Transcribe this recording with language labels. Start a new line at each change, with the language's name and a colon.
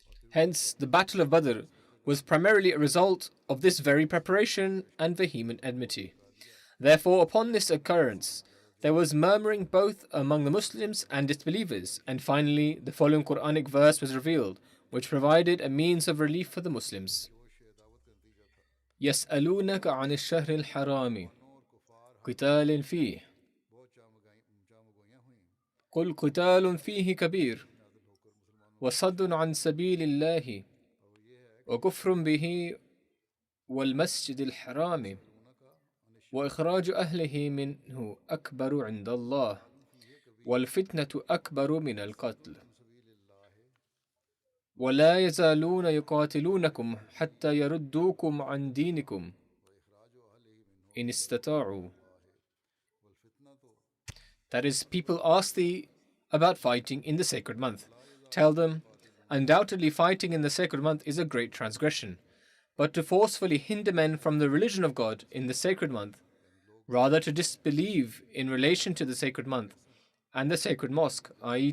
English: Hence, the Battle of Badr was primarily a result of this very preparation and vehement enmity. Therefore, upon this occurrence, there was murmuring both among the Muslims and disbelievers, and finally, the following Quranic verse was revealed, which provided a means of relief for the Muslims.
Arabic: يَسْأَلُونَكَ عَنِ الشَّهْرِ الْحَرَامِ قِتَالٍ فِيهِ قُلْ قِتَالٌ فِيهِ كَبِيرٌ وَصَدٌّ عَنْ سَبِيلِ اللَّهِ وَكُفْرٌ بِهِ وَالْمَسْجِدِ الْحَرَامِ وإخراج أهله منه أكبر عند الله والفتنة أكبر من القتل ولا يزالون يقاتلونكم حتى يردوكم عن دينكم إن استطاعوا.
English: That is, people ask thee about fighting in the sacred month. Tell them, undoubtedly fighting in the sacred month is a great transgression. But to forcefully hinder men from the religion of God in the sacred month, rather to disbelieve in relation to the sacred month and the sacred mosque, i.e.